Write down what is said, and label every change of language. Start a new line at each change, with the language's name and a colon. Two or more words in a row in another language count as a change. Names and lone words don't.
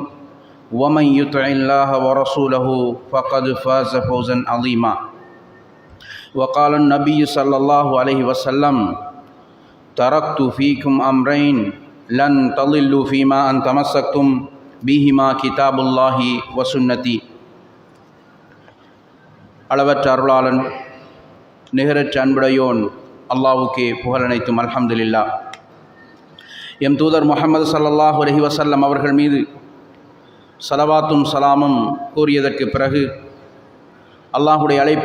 Arabic: ومن يطع الله ورسوله فقد فاز فوزا عظيما وقال النبي صلى الله عليه وسلم تركت فيكم أمرين لن تضلوا فيما أن تمسكتم بهما كتاب الله وسنتي
Tamil: அளவற்ற அருளாளன் நிகரற்ற அன்புடையோன் அல்லாஹ்வுக்கே புகழனைத்தும் அல்ஹம்துலில்லாஹ். எம் தூதர் முஹம்மது
Arabic: صلى الله عليه وسلم
Tamil: அவர்கள் மீது ஸலவாத்தும் சலாமும் கூறியதற்கு பிறகு அல்லாஹ்வுடைய அழைப்பை